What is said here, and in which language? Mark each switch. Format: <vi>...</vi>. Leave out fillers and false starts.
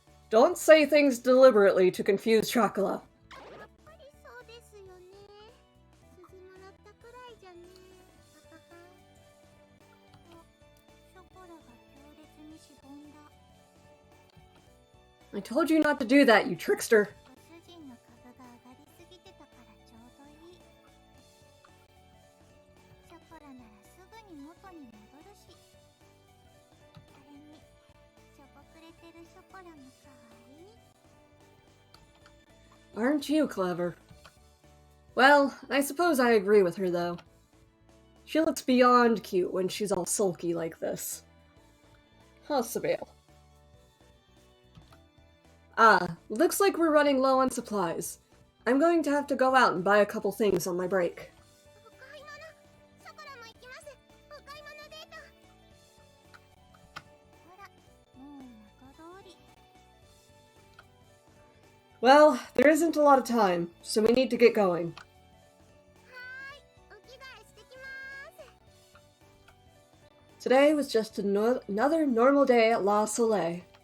<en>Don't say things deliberately to confuse Chocola.</en> <ja>やっぱりそうですよね。鈴もらったくらいじゃね。ははは。ショコラが強烈にしぼんだ。</ja> <en>I told you not to do that, you trickster.</en> <ja>ご主人の株が上がりすぎてたからちょうどいい。ショコラならすぐに元に戻るし。それにしょぼくれてるショコラもかわいい。</ja> <en>Aren't you clever? Well, I suppose I agree with her, though. She looks beyond cute when she's all sulky like this. Possible. Ah, looks like we're running low on supplies. I'm going to have to go out and buy a couple things on my break.</en> <ja>お買い物。ショコラも行きます。お買い物デート。ほら、もう元通り。</ja> <en>Well, there isn't a lot of time, so we need to get going.</en> <ja>はーい、お着替えしてきまーす。</ja> <en>Today was just another normal day at La Soleil.</en>